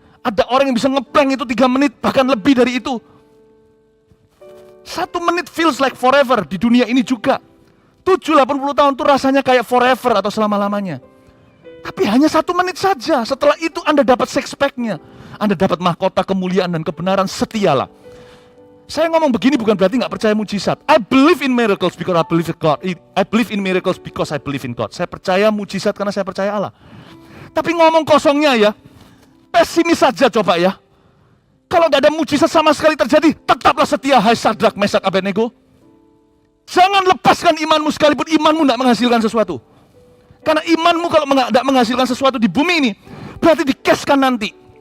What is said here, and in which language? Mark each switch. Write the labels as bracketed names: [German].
[Indonesian] Ada orang yang bisa ngeplank itu 3 menit, bahkan lebih dari itu. 1 menit [English] feels like forever [Indonesian] di dunia ini juga. 70-80 tahun itu rasanya kayak forever atau selama-lamanya. Tapi hanya 1 menit saja, setelah itu Anda dapat six pack-nya. Anda dapat mahkota kemuliaan dan kebenaran, setialah. Saya ngomong begini bukan berarti nggak percaya mujizat. [English] I believe in miracles because I believe in God. I believe in miracles because I believe in God. [Indonesian] Saya percaya mujizat karena saya percaya Allah. Tapi ngomong kosongnya ya, pesimis saja coba ya. Kalau nggak ada mujizat sama sekali terjadi, tetaplah setia, hai Sadrak, Mesak, Abednego. Jangan lepaskan imanmu sekalipun imanmu nggak menghasilkan sesuatu. Karena imanmu kalau nggak menghasilkan sesuatu di bumi ini, berarti dikeskan nanti.